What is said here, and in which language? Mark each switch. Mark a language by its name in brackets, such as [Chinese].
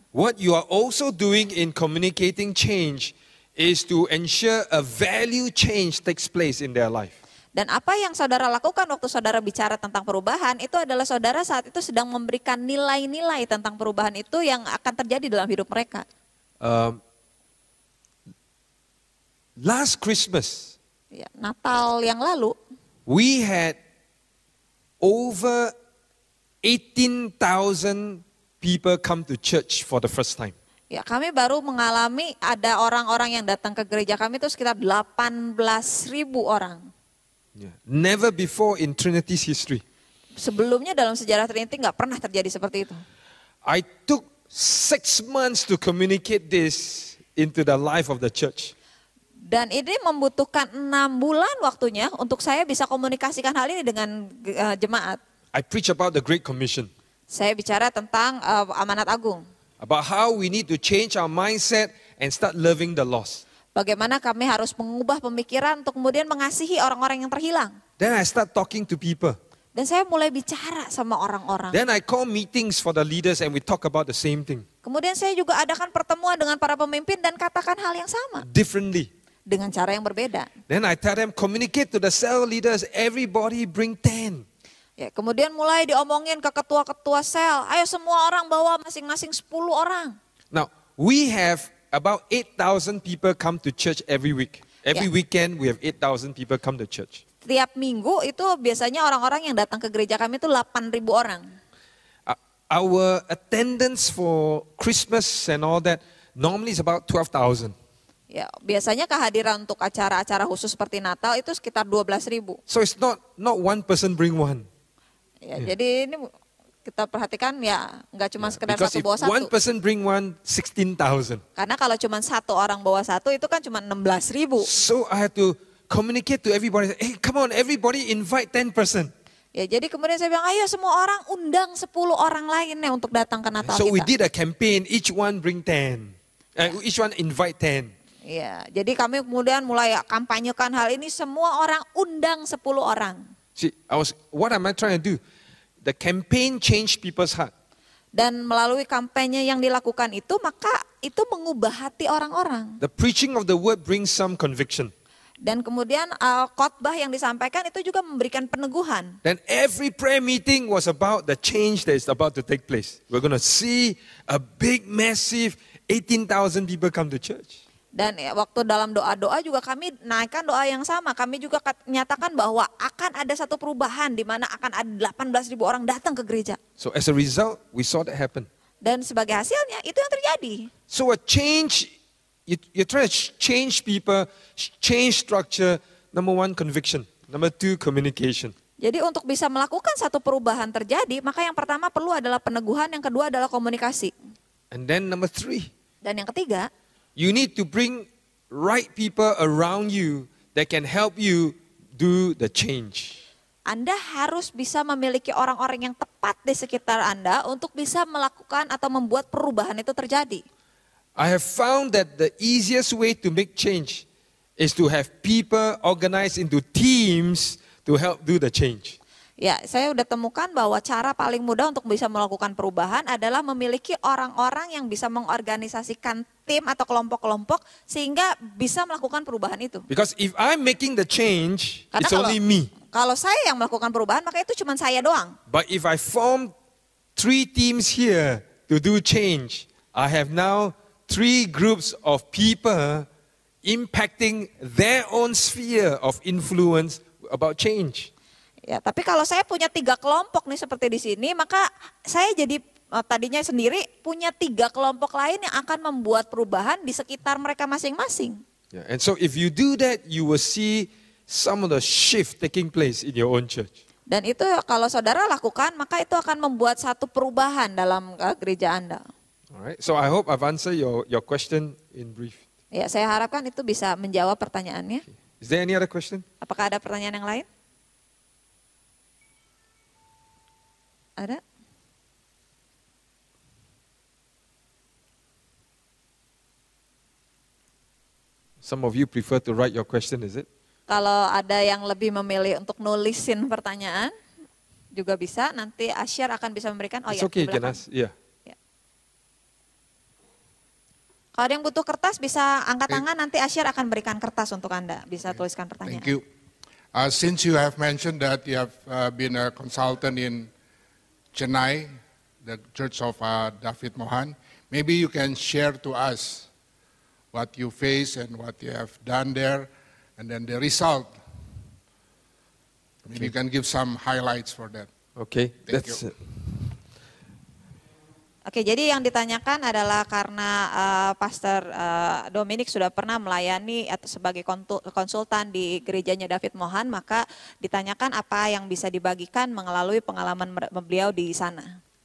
[English] What you are also doing in communicating change is to ensure a value change takes place in their life. [Indonesian] Dan apa yang saudara lakukan waktu saudara bicara tentang perubahan itu adalah saudara saat itu sedang memberikan nilai-nilai tentang perubahan itu yang akan terjadi dalam hidup mereka. [English] Last Christmas, [Indonesian] Ya, Natal yang lalu [English] we had over 18,000 people come to church for the first time. [Indonesian] ya kami baru mengalami ada orang-orang yang datang ke gereja kami itu sekitar 18.000 orang. [English] Yeah. Never before in Trinity's history. [Indonesian] Sebelumnya dalam sejarah Trinity nggak pernah terjadi seperti itu. [English] I took 6 months to communicate this into the life of the church. [Indonesian] Dan ini membutuhkan 6 bulan waktunya untuk saya bisa komunikasikan hal ini dengan jemaat. [English] I preach about the Great Commission, [Indonesian] Saya bicara tentang amanat agung. [English] about how we need to change our mindset and start loving the lost. [Indonesian] Bagaimana kami harus mengubah pemikiran untuk kemudian mengasihi orang-orang yang terhilang. [English] Then I start talking to people. [Indonesian] Dan saya mulai bicara sama orang-orang. [English] Then I call meetings for the leaders and we talk about the same thing [Indonesian] Kemudian saya juga adakan pertemuan dengan para pemimpin dan katakan hal yang sama. [English] differently. [Indonesian] Dengan cara yang berbeda. [English] Then I tell them, communicate to the cell leaders, everybody bring 10. [Indonesian] Ya, kemudian mulai diomongin ke ketua-ketua sel. Ayo semua orang bawa masing-masing 10 orang. [English] Now, we have about 8,000 people come to church every week. Every Yeah. weekend we have 8,000 people come to church. [Indonesian] Tiap minggu itu biasanya orang-orang yang datang ke gereja kami itu 8.000 orang. [English] Our attendance for Christmas and all that normally is about 12,000. [Indonesian] Ya, biasanya kehadiran untuk acara-acara khusus seperti Natal itu sekitar 12.000. [English] So it's not one person bring one. [Indonesian] Ya, jadi ini kita perhatikan ya nggak cuma sekedar [English] Because [Indonesian] satu [English] if [Indonesian] bawa [English] one [Indonesian] satu. [English] person bring one, 16,000. [Indonesian] Karena kalau cuma satu orang bawa satu itu kan cuma 16.000. [English] So I have to communicate to everybody. Hey, come on, everybody invite 10%. [Indonesian] Ya, jadi kemudian saya bilang, ayo semua orang undang 10 orang lainnya untuk datang ke Natal [English] So we [Indonesian] kita. [English] did a campaign, each one bring 10. Each one invite 10. [Indonesian] Ya, jadi kami kemudian mulai kampanyekan hal ini, semua orang undang 10 orang. [English] See, what am I trying to do? The campaign changed people's heart. [Indonesian] Dan melalui kampanye yang dilakukan itu, maka itu mengubah hati orang-orang. [English] The preaching of the word brings some conviction. [Indonesian] Dan kemudian khotbah yang disampaikan itu juga memberikan peneguhan. [English] Then every prayer meeting was about the change that is about to take place. We're going to see a big, massive 18,000 people come to church. [Indonesian] Dan ya, waktu dalam doa-doa juga kami naikkan doa yang sama. Kami juga nyatakan bahwa akan ada satu perubahan di mana akan ada 18.000 orang datang ke gereja. [English] So as a result, we saw that happen. [Indonesian] Dan sebagai hasilnya itu yang terjadi. [English] So a change, you're trying to change people, change structure. Number one, conviction. Number two, communication. [Indonesian] Jadi untuk bisa melakukan satu perubahan terjadi, maka yang pertama perlu adalah peneguhan, yang kedua adalah komunikasi. [English] And then number three, [Indonesian] Dan yang ketiga, [English] you need to bring right people around you that can help you do the change. [Indonesian] Anda harus bisa memiliki orang-orang yang tepat di sekitar Anda untuk bisa melakukan atau membuat perubahan itu terjadi. [English] I have found that the easiest way to make change is to have people organized into teams to help do the change. [Indonesian] Ya, saya udah temukan bahwa cara paling mudah untuk bisa melakukan perubahan adalah memiliki orang-orang yang bisa mengorganisasikan tim atau kelompok-kelompok sehingga bisa melakukan perubahan itu. [English] Because if I'm making the change, [Indonesian] Karena [English] it's only me. [Indonesian] Kalau saya yang melakukan perubahan, maka itu cuma saya doang. [English] But if I form 3 teams here to do change, I have now 3 groups of people impacting their own sphere of influence about change. [Indonesian] Ya, tapi kalau saya punya 3 kelompok nih seperti di sini, maka saya jadi tadinya sendiri punya 3 kelompok lain yang akan membuat perubahan di sekitar mereka masing-masing. [English] Yeah, and so if you do that, you will see some of the shift taking place in your own church. [Indonesian] Dan itu kalau saudara lakukan, maka itu akan membuat satu perubahan dalam gereja Anda. [English] Alright, so I hope I've answered your question in brief. [Indonesian] Ya, saya harapkan itu bisa menjawab pertanyaannya. [English] Is there any other question? [Indonesian] Apakah ada pertanyaan yang lain? Ada? [English] Some of you prefer to write your question, is it? [Indonesian] Kalau ada yang lebih memilih untuk nulisin pertanyaan, juga bisa. Nanti Asyar akan bisa memberikan. Oh [English] It's [Indonesian] ya, [English] okay, [Indonesian] di belakang. [English] Jonas. Yeah. [Indonesian] Kalau ada yang butuh kertas bisa angkat tangan, nanti Asyar akan berikan kertas untuk Anda. Bisa tuliskan pertanyaan. [English] Thank you. Since you have mentioned that you have been a consultant in Chennai, the Church of David Mohan, maybe you can share to us what you face and what you have done there, and then the result. Maybe you can give some highlights for that. Okay, Thank that's you. [Indonesian] Oke, jadi yang ditanyakan adalah karena Pastor Dominic sudah pernah melayani atau sebagai konsultan di gerejanya David Mohan, maka ditanyakan apa yang bisa dibagikan melalui pengalaman beliau di sana.